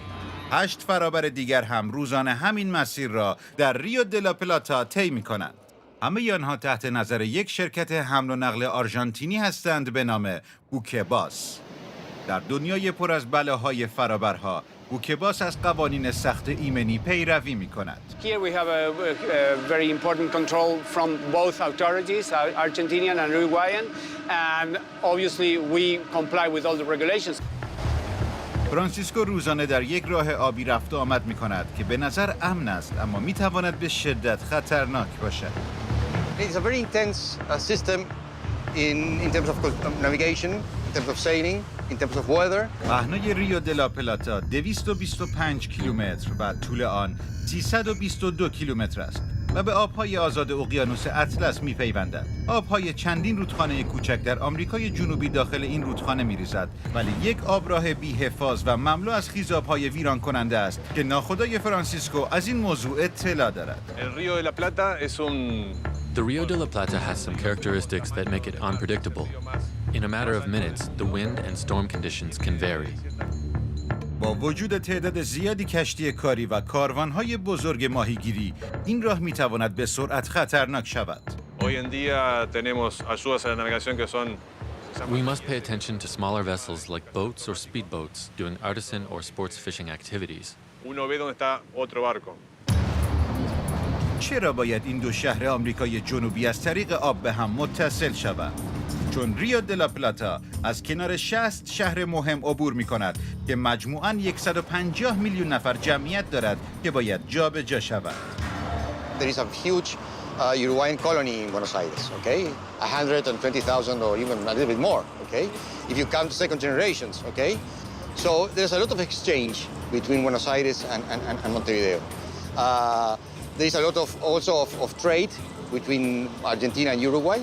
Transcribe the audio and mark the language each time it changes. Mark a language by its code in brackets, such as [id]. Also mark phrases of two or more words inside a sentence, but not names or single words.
[fa] 8 فرابر دیگر هم روزانه همین مسیر را در ریو دلا پلاتا طی می‌کنند. همه آنها تحت نظر یک شرکت حمل و نقل آرژانتینی هستند به نام بوکه‌باس. در دنیای پر از بلاهای فرابرها، بوکه‌باس از قوانین سخت ایمنی پیروی می‌کند. [en] Here we have a very important control from both authorities, Argentinian and Uruguayan, and obviously we comply with all the regulations. [fa] فرانسیسکو روزانه در یک راه آبی رفت و آمد می‌کند که به نظر امن است، اما می‌تواند به شدت خطرناک باشد. [en] It's a very intense system in terms of navigation, in terms of sailing, in terms of weather. [fa] پهنای ریو دلا پلاتا 225 کیلومتر و طول آن 322 کیلومتر است و به آب‌های آزاد اقیانوس اطلس می‌پیوندد. آب‌های چندین رودخانه کوچک در آمریکای جنوبی داخل این رودخانه می‌ریزد، ولی یک آبراه بی‌حفاظ و مملو از خیزاب‌های ویران کننده است که ناخدای فرانسیسکو از این موضوع اطلاع دارد. [en] The Rio de la Plata has some characteristics that make it unpredictable. In a matter of minutes, the wind and storm conditions can vary. [fa] با وجود تعداد زیادی کشتی کاری و کاروانهای بزرگ ماهیگیری، این راه میتواند به سرعت خطرناک شود. [es] Hoy en día tenemos ayudas a la navegación que son. [en] We must pay attention to smaller vessels like boats or speedboats doing artisan or sports fishing activities. [es] Uno ve dónde está otro barco. [fa] چرا باید این دو شهر آمریکای جنوبی از طریق آب به هم متصل شوند؟ چون ریو دلا پلاتا از کنار 60 شهر مهم عبور می کند که مجموعاً 150 میلیون نفر جمعیت دارد که باید جابجا شود. [en] There is a huge Uruguayan colony in Buenos Aires, okay? 120,000 or even a little bit more, okay? If you count second generations, okay? So there's a lot of exchange between Buenos Aires and Montevideo. There is a lot of of trade between Argentina and Uruguay.